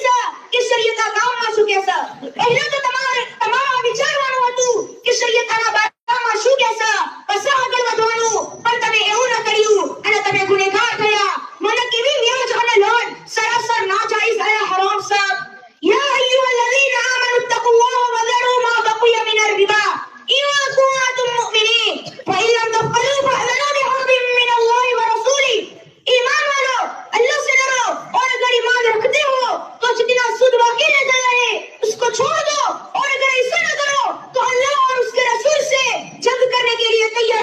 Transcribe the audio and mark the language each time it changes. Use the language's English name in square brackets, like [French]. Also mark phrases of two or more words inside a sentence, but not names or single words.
[Gujarati] છે કે શરીયતના કામમાં શું કહે છે પહેલા તો તમારા વિચારવાનું હતું કે શરીયતના બારામાં શું કહે છે પછી આગળ વધવાનું પણ તમે એવું ન કર્યું અને તમે ગુનેગાર થયા મને કેવી વ્યાજ અને લોન સરાસર નાજાયઝ અને હરામ છે [Arabic] يا أيها الذين آمنوا اتقوا الله و ذروا ما بقي من الربا إن كنتم مؤمنين فإن لم تفعلوا فاعلنوا بحرب من الله ورسوله [Hindi] ईमान वालों अल्लाह से डरो और अगर ईमान रखते हो तो जितना सूद बाकी रह गया है उसको छोड़ दो और अगर ऐसा न करो तो अल्लाह और उसके रसूल से जंग करने के लिए